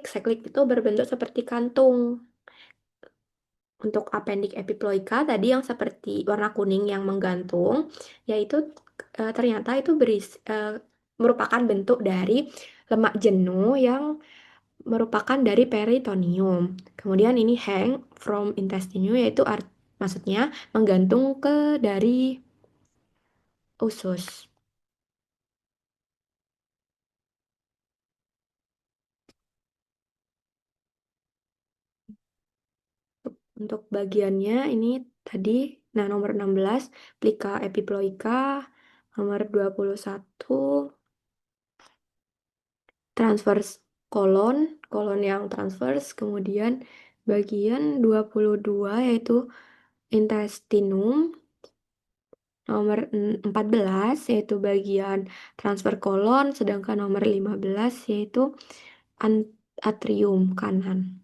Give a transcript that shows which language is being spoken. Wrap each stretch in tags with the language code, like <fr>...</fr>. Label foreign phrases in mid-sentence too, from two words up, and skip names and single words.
<id>Seklik itu berbentuk seperti kantung. Untuk appendix epiploica tadi yang seperti warna kuning yang menggantung, yaitu ternyata itu merupakan bentuk dari lemak jenuh yang merupakan dari peritoneum. Kemudian ini</id> <en>hang from intestine</en> <id>yaitu maksudnya menggantung ke dari usus. Untuk bagiannya ini tadi, nah nomor 16 plika epiploica, nomor 21 transverse kolon, kolon yang transverse, kemudian bagian 22 yaitu intestinum, nomor 14 yaitu bagian transfer kolon, sedangkan nomor 15 yaitu atrium kanan.</id>